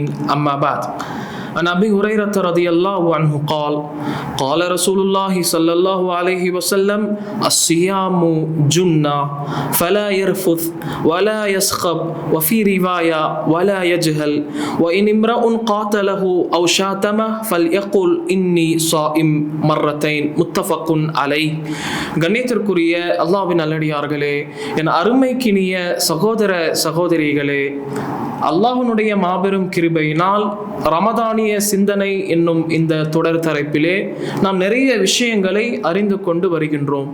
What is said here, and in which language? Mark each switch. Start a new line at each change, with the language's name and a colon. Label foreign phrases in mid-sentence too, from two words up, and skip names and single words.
Arabic: أما بعد، عن أبي هريرة رضي الله عنه قال قال رسول الله صلى الله عليه وسلم: الصيام جنة فلا يرفث ولا يسخب وفي رواية ولا يجهل وإن امرأ قاتله أو شاتمه فليقل إني صائم مرتين. متفق عليه.
Tamil: கண்ணியத்திற்குரிய அல்லாஹ்வின் நல்லடியார்களே, என் அருமைக்கினிய சகோதர சகோதரிகளே, அல்லாஹ்வினுடைய மாபெரும் கிருபையினால் ரமதானிய சிந்தனை என்னும் இந்த தொடர் தலைப்பிலே நாம் நிறைய விஷயங்களை அறிந்து கொண்டு வருகின்றோம்.